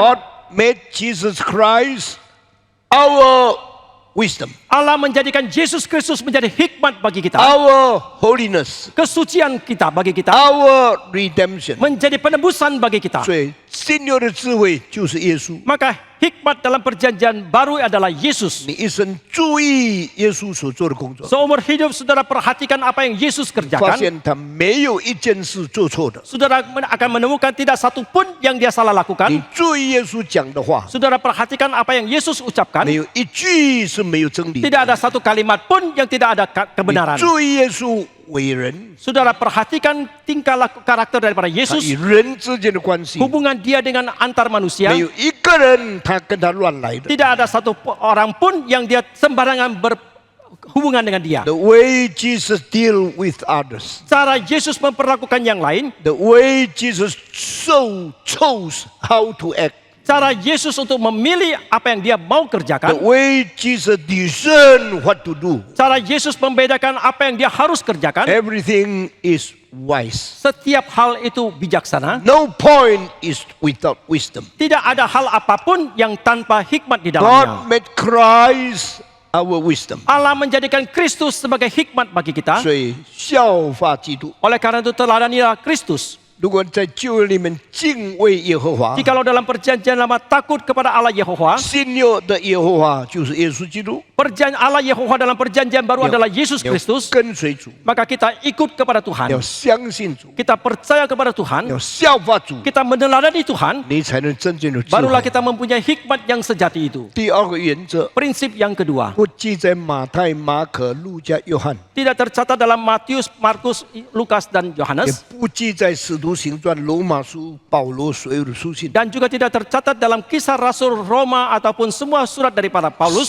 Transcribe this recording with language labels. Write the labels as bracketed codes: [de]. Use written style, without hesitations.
[en] ，God made Jesus Christ our wisdom, [id] Allah menjadikan Yesus Kristus menjadi hikmat bagi kita. [en] our holiness, [id] Kesucian kita bagi kita. [en] our redemption。 [id] Menjadi penebusan bagi kita. [zh] 所以新约的智慧就是耶稣。 [id] Maka hikmat dalam perjanjian baru adalah Yesus. [zh] 你一生注意耶稣所做的工作， [id] Seumur hidup saudara perhatikan apa yang Yesus [zh] 发 [id] kerjakan. [zh] 现他没有一件事做错的。 [id] Saudara akan menemukan tidak satu pun yang dia salah [zh] 你 [id] lakukan. [zh] 注意耶稣讲的话， [id] Saudara perhatikan apa yang Yesus ucapkan. [zh] 没有一句是没有真理的。 [id] Tidak ada satu kalimat pun yang tidak ada [zh] 你 [id] kebenaran. [zh] 注意耶稣为人， [id] Saudara perhatikan tingkah laku karakter daripada [zh] 他 [id] Yesus. [zh] 与人之间的关系， [id] Hubungan dia dengan antar manusia. [zh] 没有一个人他跟他乱来的。 [id] Tidak ada satu orang pun yang dia sembarangan berhubungan dengan dia. [en] The way Jesus deal with others, [id] Cara Yesus memperlakukan yang lain. [en] the way Jesus so chose how to act, [id] Cara Yesus untuk memilih apa yang dia mau [en] the [id] kerjakan. [en] way Jesus discern what to do, [id] Cara Yesus membedakan apa yang dia harus kerjakan. [en] everything is wise. [id] Setiap hal itu bijaksana. [en] No point is without wisdom. [id] Tidak ada hal apapun yang tanpa hikmat di [en] God [id] dalamnya. [en] made Christ our wisdom. [id] Allah menjadikan Kristus sebagai hikmat bagi kita. [zh] 所以效法基督。 [id] Oleh karena itu teladanilah Kristus. [zh] 如果在旧约里面敬畏耶和华， [id] Jikalau dalam perjanjian lama takut kepada Allah Yehova. [zh] 新约的耶和华就是耶稣基督， [id] Allah Yehova dalam perjanjian baru adalah Yesus [zh] 要 [id] Kristus. [zh] 跟随主， [id] Maka kita ikut kepada Tuhan. [zh] 要相信主， [id] Kita percaya kepada Tuhan. [zh] 要效法主， [id] Kita meneladani Tuhan. [zh] 你才能真正的智 [id] Barulah [zh] 慧。 [id] kita mempunyai hikmat yang sejati itu. [zh] 第二个原则 [id] Prinsip yang kedua. [zh] 不记在马太、马可、路加、约翰， [id] Tidak tercatat dalam Matius, Markus, Lukas, dan [zh] 也 [id] Yohanes. [zh] 不记在使徒行传、罗马书、保罗所有的书信。 [id] Dan juga tidak tercatat dalam kisah Rasul Roma ataupun semua surat daripada Paulus.